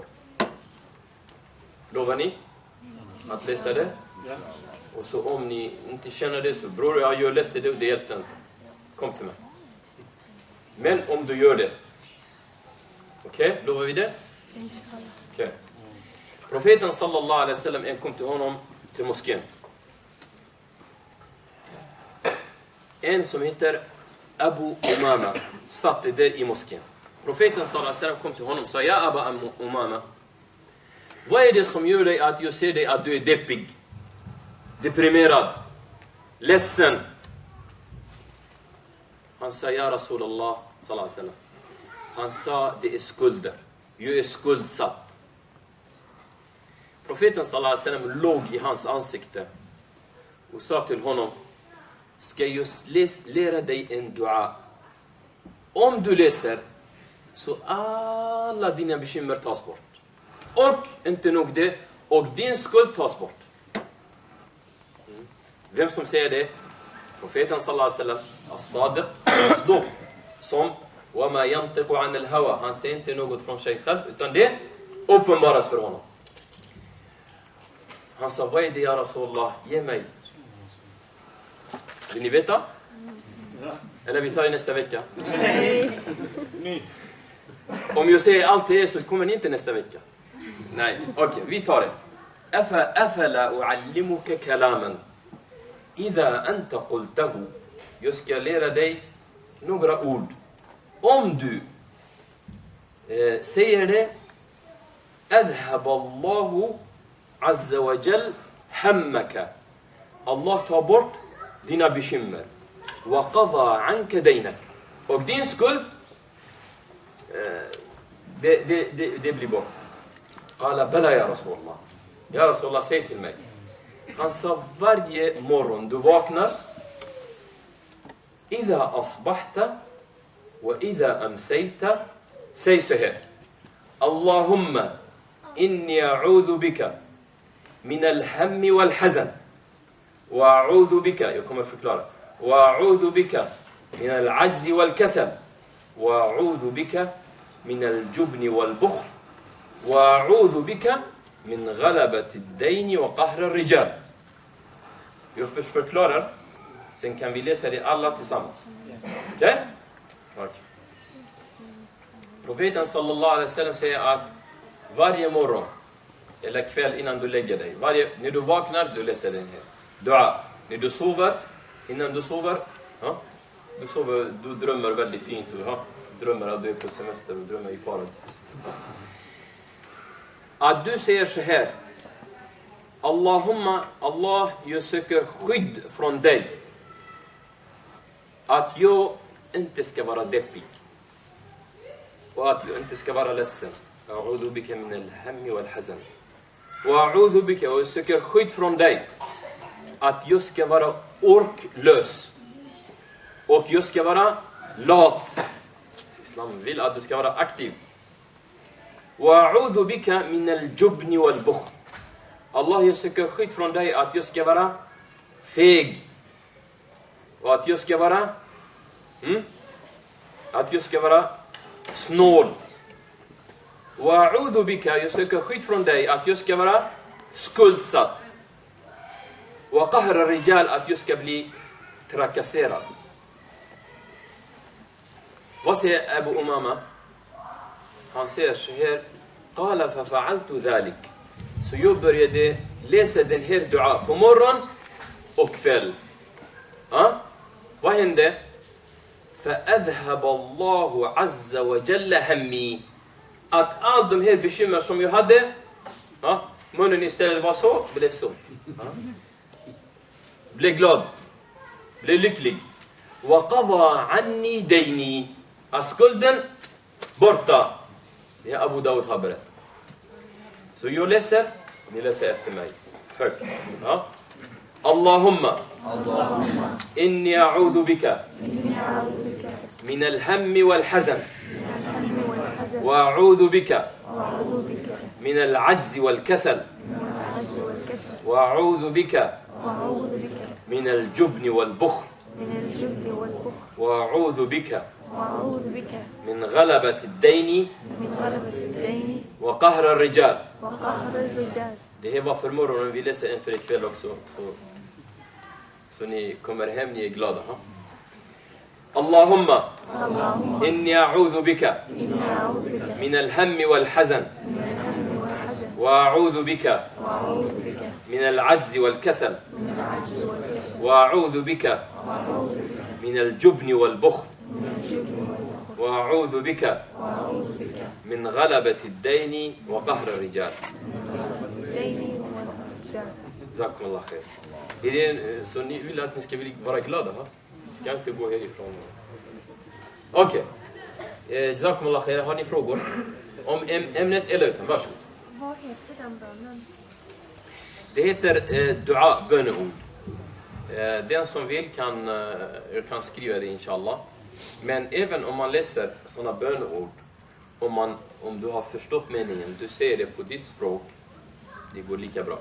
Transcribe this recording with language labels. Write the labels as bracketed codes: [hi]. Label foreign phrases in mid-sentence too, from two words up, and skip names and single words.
[sv] Lovar ni att läsa det? Och så om ni inte känner det, så bror, jag läste det och det hjälpte inte. Kom till mig. Men om du gör det, okej, lovar vi det? Okej. Profeten [ar] صلى الله عليه وسلم [sv] kom till honom till moskén. En som heter Abu Umama satt där i moskén. Profeten [ar] صلى الله عليه وسلم [sv] kom till honom och sa: Ja Abu Umama, vad är det som gör dig att jag ser dig att du är deppig, deprimerad, ledsen? Han sa: [ar] يا رسول الله صلى الله عليه وسلم. [sv] Han sa: det är skulder. Jag är skuldsatt. Profeten [ar] صلى الله عليه وسلم [sv] låg i hans ansikte och sa till honom: ska jag lära dig en dua? Om du läser, så alla dina bekymmer tas bort. Och inte nog det, och din skuld tas bort. Vem som säger det? Profeten [ar] صلى الله عليه وسلم، الصادق، الصدوق, som وَمَا يَنْتِقُ عَنِ الْهَوَى. [sv] Han säger inte något från sig själv, utan det uppenbaras för honom. Han sa: vad är det, [ar] يا رسول الله? [sv] Ge mig. Vill ni veta? Eller vi tar det nästa vecka? Om jag säger allt det så kommer ni inte nästa vecka. Nej, okej, vi tar det. [ar] أفلا أعلمك كلاما إذا أنت قلته. [sv] Jag ska lära dig några ord. Om du säger det, [ar] أذهب الله عز وجل همك. [sv] Allah tar bort dina bekymmer. [ar] وقضى عنك دينك. [sv] Och din skuld, det blir bort. [ar] قال بلى يا رسول الله. يا رسول الله, [sv] säg till mig. Han sa varje morgon du vaknar, [ar] إذا أصبحت وإذا أمسيت, [sv] säg så här: [ar] اللهم إني أعوذ بك من الهم والحزن وأعوذ بك, [sv] jag kommer förklara, [ar] وأعوذ بك من العجز والكسل وأعوذ بك من الجبن والبخل وأعوذ بك من غلبة الدين وقهر الرجال. [sv] Jag förklarar, sen kan vi läsa det alla tillsammans. Okej? Okay? Profeten [ar] صلى الله عليه وسلم [sv] säger att varje morgon eller kväll innan du lägger dig, när du vaknar, du läser den här dua. När du sover, innan du sover, du drömmer väldigt fint, du drömmer att du är på semester och drömmer i paradis. Att du säger så här: Allahumma, Allah, jag söker skydd från dig att jag inte ska vara deppig och att jag inte ska vara ledsen. [ar] أعوذ بك من الهم والحزن. Och أعوذ بك, [sv] och jag söker skydd från dig att jag ska vara orklös och jag ska vara lat. Islam vill att du ska vara aktiv. [ar] وأعوذ بك من الجبن والبخل. [sv] Allah, jag söker skydd från dig att jag ska vara feg och att jag ska vara snål. [ar] وأعوذ بك, [sv] jag söker skydd från dig att jag ska vara skuldsatt. [ar] وقهر الرجال, [sv] att jag ska bli trakasserad. Vad säger Abu Umama? Han säger så här: [ar] قال ففعلت ذلك. [sv] Så jag började läsa den här dua på morgon och kväll. Vad hände? [ar] فأذهب الله عز وجل همي. [sv] Att all de här bekymmer som jag hade, munnen istället var så, blev så. Blev glad. Blev lycklig. وقضى عني ديني. Skulden borta. Det är Abu Dawud har berättat. Så jag läser, ni läser efter mig. Högt. [ar] اللهم إني أعوذ بك من الهم والحزن وأعوذ بك من العجز والكسل وأعوذ بك من الجبن والبخل وأعوذ بك من غلبة الدين وقهر الرجال. [sv] Det här var för morgonen, vi läser en för ikväll också. Så ni kommer hem, ni är glada. [ar] اللهم إني أعوذ بك من الهم والحزن وأعوذ بك من العجز والكسل وأعوذ بك من الجبن والبخل وأعوذ بك من غلبة الدين وقهر الرجال. جزاكم الله خير. [sv] Så ni vill att ni ska vara glada, va? Ni ska inte gå härifrån. Okej. [ar] جزاكم الله خير. [sv] Har ni frågor om ämnet eller utan? Varsågod. Vad heter den bönen? Det heter dua, böneord. Den som vill kan skriva det, inshallah. Men även om man läser sådana böneord, om du har förstått meningen, du säger det på ditt språk, det går lika bra.